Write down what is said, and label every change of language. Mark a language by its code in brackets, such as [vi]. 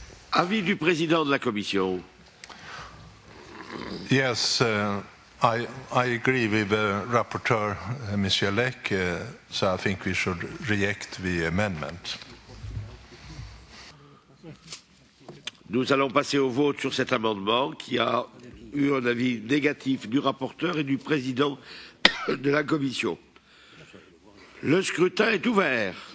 [fr] Avis du président de la Commission. [en] Yes, I agree with the rapporteur, Mr. Lek, so I think we should reject the amendment. [fr] Nous allons passer au vote sur cet amendement qui a eu un avis négatif du rapporteur et du président de la Commission. Le scrutin est ouvert.